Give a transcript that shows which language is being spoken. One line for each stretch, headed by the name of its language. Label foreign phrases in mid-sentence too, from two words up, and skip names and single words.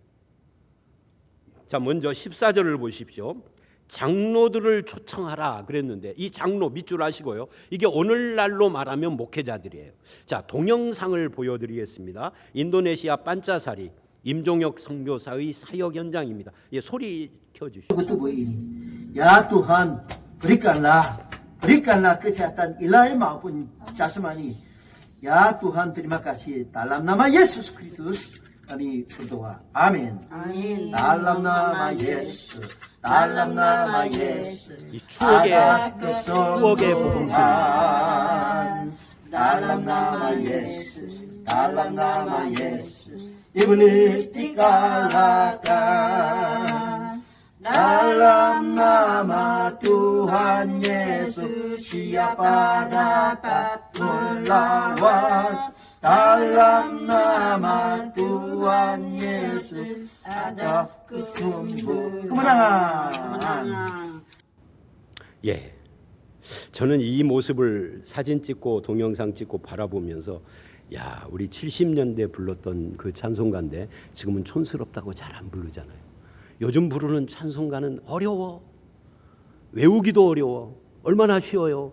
Korean: 자, 먼저 14절을 보십시오. 장로들을 초청하라 그랬는데 이 장로 밑줄 하시고요. 이게 오늘날로 말하면 목회자들이에요. 자, 동영상을 보여드리겠습니다. 인도네시아 반짜사리 임종혁 선교사의 사역 현장입니다. 예, 소리 켜주시죠.
Indonesian: Ya Tuhan, berikanlah kesehatan Ilahi maupun jasmani. Ya Tuhan, terima kasih. Dalam nama Yesus Kristus kami berdoa. Amin.
Korean: 아멘.
Indonesian: Dalam nama Yesus. Dalam nama Yesus.
Korean: 이 추억의 복음서.
Indonesian: Dalam nama Yesus. Dalam nama Yesus. Iblis dikalahkan. Dalam nama Tuhan Yesus, siapa dapat melawan? Dalam nama Tuhan Yesus ada kemenangan.
Korean: 예, 저는 이 모습을 사진 찍고 동영상 찍고 바라보면서 야, 우리 70년대 불렀던 그 찬송가인데 지금은 촌스럽다고 잘 안 부르잖아요. 요즘 부르는 찬송가는 어려워. 외우기도 어려워. 얼마나 쉬워요.